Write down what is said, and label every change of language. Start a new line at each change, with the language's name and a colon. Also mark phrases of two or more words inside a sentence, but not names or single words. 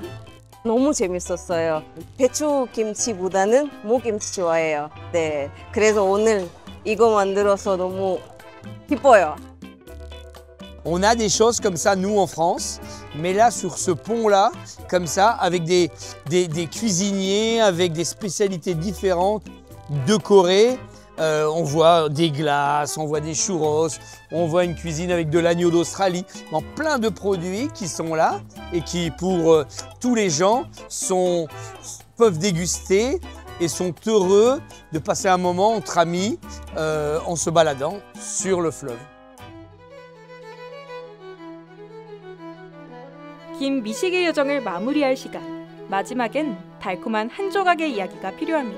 Korean: 너무 재밌었어요. 배추김치보다는 무김치 좋아해요. 네, 그래서 오늘 이거 만들어서 너무 기뻐요.
French: On a des choses comme ça, nous, en France, mais là, sur ce pont-là, comme ça, avec des cuisiniers, avec des spécialités différentes de Corée, On voit des glaces, on voit des churros, on voit une cuisine avec de l'agneau d'Australie, plein de produits qui sont là et qui, pour tous les gens, peuvent déguster et sont heureux de passer un moment entre amis en se baladant sur le fleuve.
Korean: 긴 미식의 여정을 마무리할 시간. 마지막엔 달콤한 한 조각의 이야기가 필요합니다.